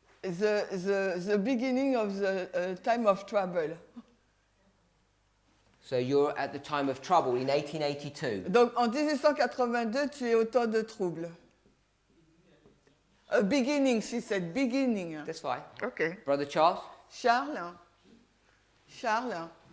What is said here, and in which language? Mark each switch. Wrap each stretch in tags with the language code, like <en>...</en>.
<en>the beginning of the time of trouble. So you're at the time of trouble in 1882.</en> <fr>Donc en 1882, tu es au temps de trouble.</fr> <en>A beginning, she said, beginning. That's fine. Okay. Brother Charles? Charles. Charles.</en>